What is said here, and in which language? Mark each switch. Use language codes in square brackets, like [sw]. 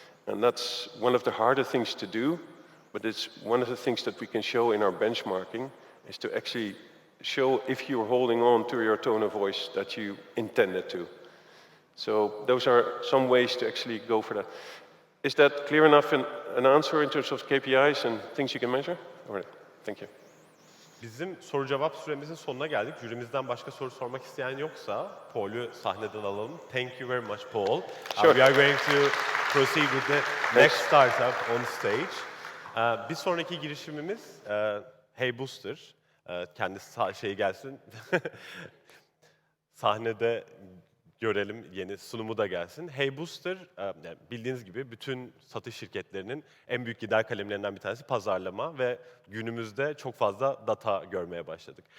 [en] And that's one of the harder things to do, but it's one of the things that we can show in our benchmarking, is to actually show if you're holding on to your tone of voice that you intended to. So those are some ways to actually go for that. Is that clear enough an answer in terms of KPIs and things you can measure? All right, thank you. [tr] Bizim soru cevap süremizin sonuna geldik. Jürimizden başka soru sormak isteyen yoksa Paul'u sahneden alalım. [en] Thank you very much, Paul. Sure. We are going to proceed with the next startup on stage. [tr] Bir sonraki girişimimiz Heybooster. Kendisi şeyi gelsin. Sahnede görelim, yeni sunumu da gelsin. Heybooster, yani bildiğiniz gibi bütün satış şirketlerinin en büyük gider kalemlerinden bir tanesi pazarlama ve günümüzde çok fazla data görmeye başladık.